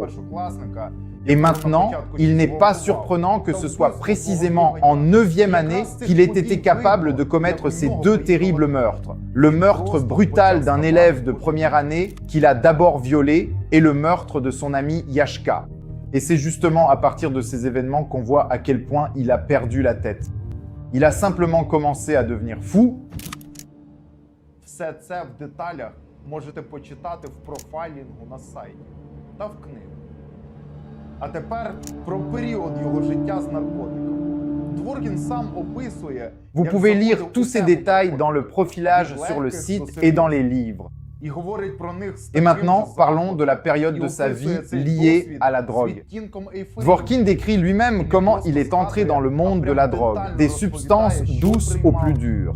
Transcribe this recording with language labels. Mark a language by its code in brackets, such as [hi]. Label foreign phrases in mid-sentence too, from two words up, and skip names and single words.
[fr] Et maintenant, il n'est pas surprenant que ce soit précisément en 9e année qu'il ait été capable de commettre ces deux terribles meurtres. Le meurtre brutal d'un élève de première année qu'il a d'abord violé et le meurtre de son ami Yashka. Et c'est justement à partir de ces événements qu'on voit à quel point il a perdu la tête. Il a simplement commencé à devenir fou. [uk] Все це в деталях можете почитати в профайлінгу на сайті та в книгах. А тепер про період його життя з наркотиками. Дворкін сам описує. [fr] Vous pouvez lire tous ces détails dans le profilage sur le site et dans les livres. Et maintenant, parlons de la période de sa vie liée à la drogue. Dvorkin décrit lui-même comment il est entré dans le monde de la drogue, des substances douces aux plus dures.